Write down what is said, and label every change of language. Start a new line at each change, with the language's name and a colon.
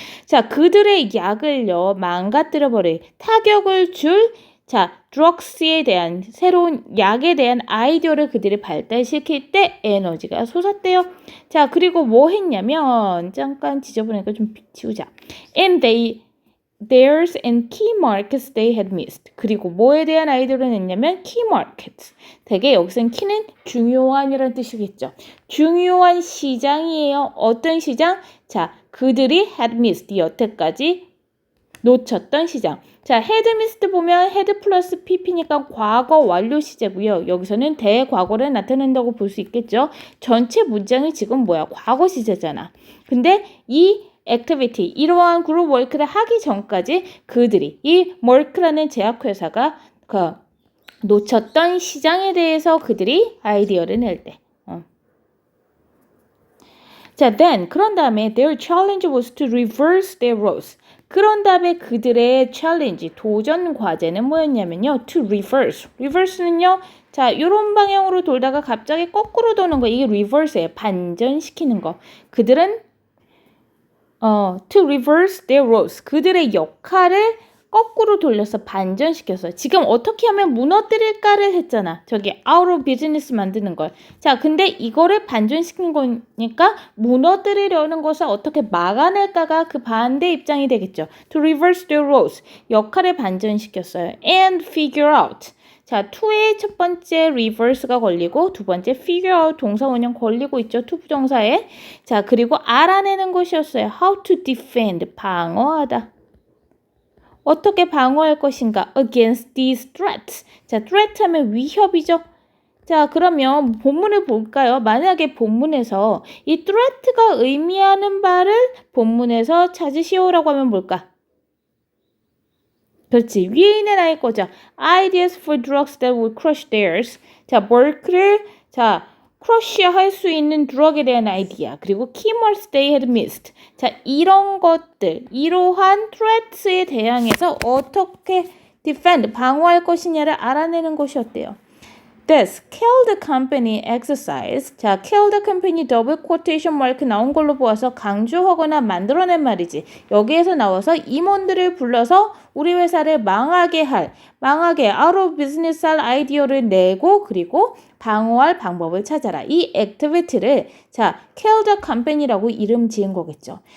Korean: 자, 그들의 약을요, 망가뜨려버릴, 타격을 줄, 자, drugs에 대한, 새로운 약에 대한 아이디어를 그들이 발달시킬 때 에너지가 솟았대요. 자, 그리고 뭐 했냐면, 잠깐 지저분하니까 좀 지우자.
English: And theirs and key markets they had missed.
Korean: 그리고 뭐에 대한 아이디어를 냈냐면
English: key markets.
Korean: 되게 여기서는 key는 중요한이라는 뜻이겠죠. 중요한 시장이에요. 어떤 시장? 자, 그들이
English: had missed.
Korean: 여태까지 놓쳤던 시장. 자,
English: had missed
Korean: 보면 had 플러스 pp니까 과거 완료 시제고요. 여기서는 대과거를 나타낸다고 볼 수 있겠죠. 전체 문장이 지금 뭐야? 과거 시제잖아. 근데 이 activity, 이러한 그룹 워크를 하기 전까지 그들이 이 머크라는 제약회사가 놓쳤던 시장에 대해서 그들이 아이디어를 낼 때. 자, then 그런 다음에
English: their challenge was to reverse their roles.
Korean: 그런 다음에 그들의 챌린지, 도전 과제는 뭐였냐면요.
English: to reverse. reverse는요.
Korean: 자, 이런 방향으로 돌다가 갑자기 거꾸로 도는 거. 이게 reverse예요. 반전시키는 거. 그들은
English: to reverse their roles.
Korean: 그들의 역할을 거꾸로 돌려서 반전시켰어요. 지금 어떻게 하면 무너뜨릴까를 했잖아. 저기
English: out of business
Korean: 만드는 걸. 자, 근데 이거를 반전시킨 거니까 무너뜨리려는 것을 어떻게 막아낼까가 그 반대 입장이 되겠죠.
English: To reverse their roles.
Korean: 역할을 반전시켰어요.
English: And figure out.
Korean: 자, to의 첫 번째 reverse가 걸리고 두 번째 figure out 동사 원형 걸리고 있죠. to 부정사에. 자, 그리고 알아내는 것이었어요.
English: How to defend.
Korean: 방어하다. 어떻게 방어할 것인가?
English: Against these threats.
Korean: 자, threat 하면 위협이죠. 자, 그러면 본문을 볼까요? 만약에 본문에서 이 threat가 의미하는 바를 본문에서 찾으시오라고 하면 뭘까? 그렇지. 위에 있는 아이 거죠.
English: Ideas for drugs that would crush theirs.
Korean: 자, 머크를 크러쉬할 수 있는 드럭에 대한 아이디어.
English: 그리고 keywords they had missed.
Korean: 자, 이런 것들, 이러한 threats에 대항해서 어떻게 defend, 방어할 것이냐를 알아내는 것이 어때요?
English: This kill the company exercise.
Korean: 자,
English: kill the company
Korean: 더블 quotation mark 나온 걸로 보아서 강조하거나 만들어낸 말이지. 여기에서 나와서 임원들을 불러서 우리 회사를 망하게
English: out of business
Korean: 할 아이디어를 내고 그리고 방어할 방법을 찾아라. 이 액티비티를 자,
English: kill the company
Korean: 라고 이름 지은 거겠죠.